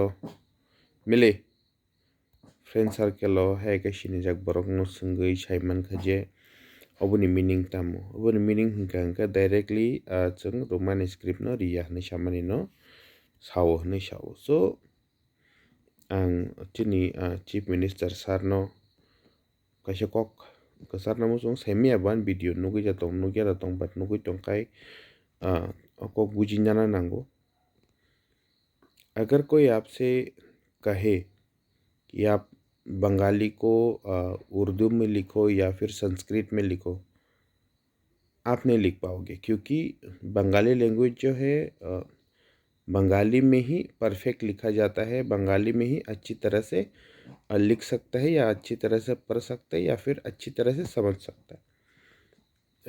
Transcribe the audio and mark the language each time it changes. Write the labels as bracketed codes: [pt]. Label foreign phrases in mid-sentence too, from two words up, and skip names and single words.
[trp] mile [en] friend circle [trp] hai ka sinijak borok no sungui saiman khaje oboni meaning tamo oboni meaning hingka directly chung [en] roman script [trp] no riya ni samani no sawo ni sawo so ang tini [en] chief minister sir [trp] no kaisa kok kasar namo chung semia ban video nugui jatong but nugui tongkai kok buji जाना nango. [hi] अगर कोई आपसे कहे कि आप बंगाली को उर्दू में लिखो या फिर संस्कृत में लिखो, आप नहीं लिख पाओगे क्योंकि बंगाली लैंग्वेज जो है बंगाली में ही परफेक्ट लिखा जाता है, बंगाली में ही अच्छी तरह से लिख सकता है या अच्छी तरह से पढ़ सकता है या फिर अच्छी तरह से समझ सकता है.